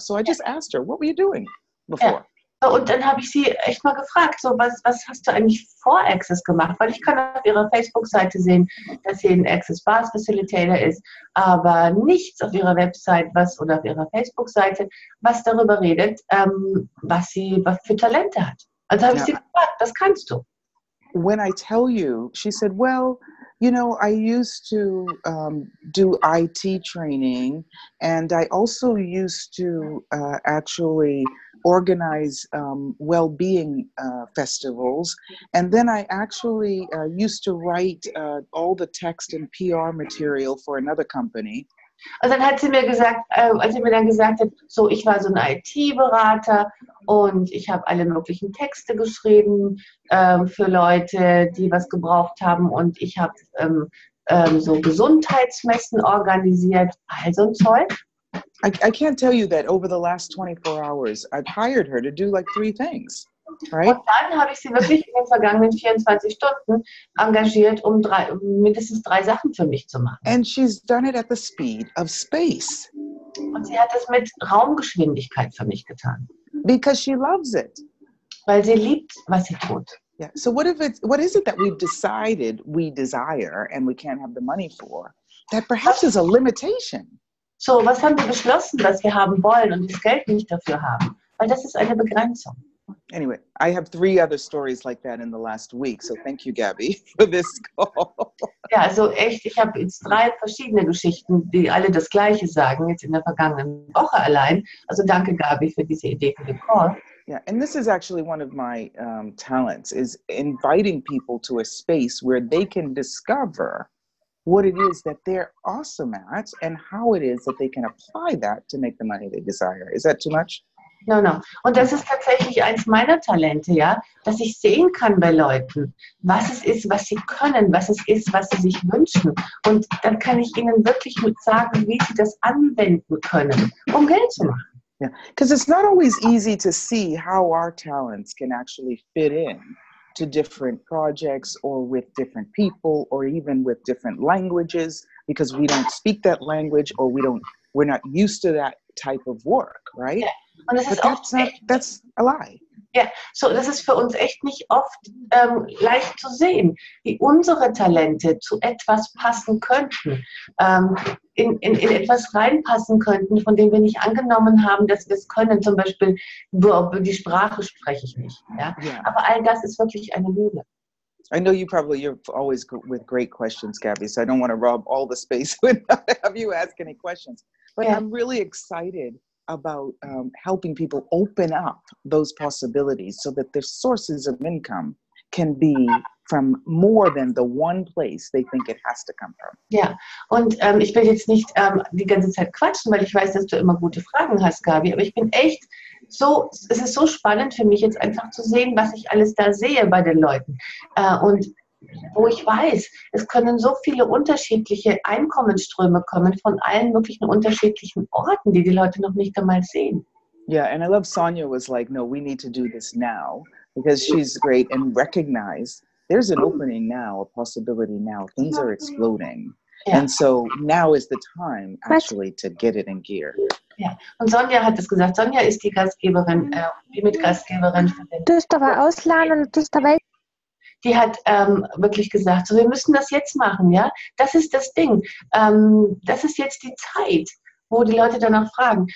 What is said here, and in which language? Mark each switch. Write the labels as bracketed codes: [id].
[en] So I just asked her, what were you doing before? [de] Ja. Und dann habe ich sie echt mal gefragt, so was hast du eigentlich vor Access gemacht? Weil ich kann auf ihrer Facebook-Seite sehen, dass sie ein Access Bars Facilitator ist, aber nichts auf ihrer Website oder auf ihrer Facebook-Seite, was darüber redet, was für Talente hat. Also habe ich sie gefragt, das kannst du. [en] When I tell you, she said, well, you know, I used to do IT training, and I also used to actually organize well-being festivals. And then I actually used to write all the text and PR material for another company. [de] Und dann hat sie mir gesagt, als sie mir dann gesagt hat, so, ich war so ein IT-Berater und ich habe alle möglichen Texte geschrieben für Leute, die was gebraucht haben, und ich habe so Gesundheitsmessen organisiert, all so ein Zeug. [en] I can't tell you that over the last 24 hours, I've hired her to do like 3 things, right? [de] Und dann habe ich sie wirklich in den vergangenen 24 Stunden engagiert, um mindestens 3 Sachen für mich zu machen. [en] And she's done it at the speed of space. [de] Und sie hat es mit Raumgeschwindigkeit für mich getan. [en] Because she loves it. [de] Weil sie liebt, was sie tut. [en] Yeah. So what is it that we've decided we desire and we can't have the money for? That perhaps is a limitation. [de] So, was haben wir beschlossen, was wir haben wollen und das Geld nicht dafür haben? Weil das ist eine Begrenzung. [en] Anyway, I have 3 other stories like that in the last week. So thank you, Gabi, for this call. [de] Ja, also echt, ich habe jetzt 3 verschiedene Geschichten, die alle das Gleiche sagen, jetzt in der vergangenen Woche allein. Also danke, Gabi, für diese Idee für den Call. [en] Yeah, and this is actually one of my talents, is inviting people to a space where they can discover what it is that they're awesome at and how it is that they can apply that to make the money they desire. Is that too much? No. [de] Und das ist tatsächlich eins meiner Talente, ja, dass ich sehen kann bei Leuten, was es ist, was sie können, was es ist, was sie sich wünschen. Und dann kann ich ihnen wirklich mit sagen, wie sie das anwenden können, um Geld zu machen. [en] Yeah, because it's not always easy to see how our talents can actually fit in to different projects or with different people or even with different languages, because we don't speak that language or we're not used to that type of work, right? [de] Ja. Und das ist [en] that's a lie. [de] Ja, so, das ist für uns echt nicht oft leicht zu sehen, wie unsere Talente zu etwas passen könnten, in etwas reinpassen könnten, von dem wir nicht angenommen haben, dass wir es können. Zum Beispiel, die Sprache spreche ich nicht. Ja? [en] Yeah. [de] Aber all das ist wirklich eine Lüge. [en] I know you're always with great questions, Gabi, so I don't want to rob all the space without have you ask any questions. But Yeah. I'm really excited about helping people open up those possibilities so that their sources of income can be from more than the one place they think it has to come from. [de] Ja, und ich will jetzt nicht die ganze Zeit quatschen, weil ich weiß, dass du immer gute Fragen hast, Gabi, aber ich bin echt es ist so spannend für mich jetzt einfach zu sehen, was ich alles da sehe bei den Leuten. Und wo ich weiß, es können so viele unterschiedliche Einkommensströme kommen von allen möglichen unterschiedlichen Orten, die Leute noch nicht einmal sehen. [en] Yeah, and I love Sonia was like, no, we need to do this now, because she's great and recognize there's an opening now, a possibility now. Things are exploding. [de] Ja. [en] And so now is the time actually to get it in gear. [de] Ja, und Sonja hat es gesagt. Sonja ist die Gastgeberin, die Mitgastgeberin für den. Du hast aber ausladen und du hast dabei. Die hat wirklich gesagt, so, wir müssen das jetzt machen, ja. Das ist das Ding. Das ist jetzt die Zeit, wo die Leute danach fragen.